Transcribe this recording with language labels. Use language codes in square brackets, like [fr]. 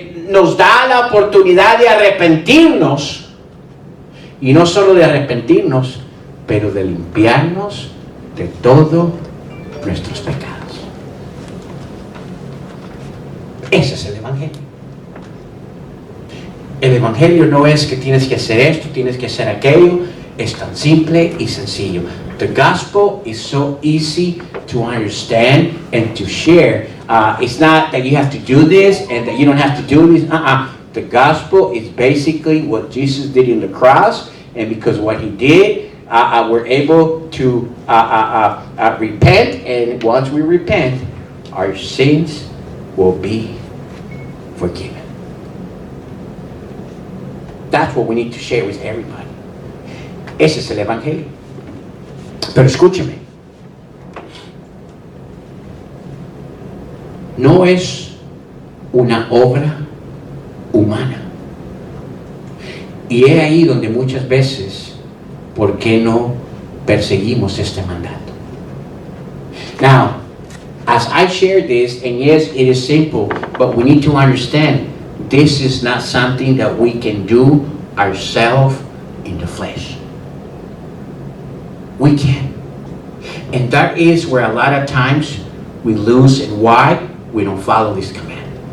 [es] Nos da la oportunidad de arrepentirnos, y no solo de arrepentirnos, pero de limpiarnos de todos nuestros pecados. Ese es el Evangelio. El Evangelio no es que tienes que hacer esto, tienes que hacer aquello. Es tan simple y sencillo. [en] The gospel is so easy to understand and to share. It's not that you have to do this and that you don't have to do this. The gospel is basically what Jesus did in the cross, and because what He did, we're able to repent, and once we repent, our sins will be forgiven. That's what we need to share with everybody. [es] Ese es el Evangelio. Pero escúcheme. No es una obra humana. Y es ahí donde muchas veces, ¿por qué no perseguimos este mandato? [en] Now, as I share this, and yes, it is simple, but we need to understand, this is not something that we can do ourselves in the flesh. We can. And that is where a lot of times we lose and why we don't follow this command.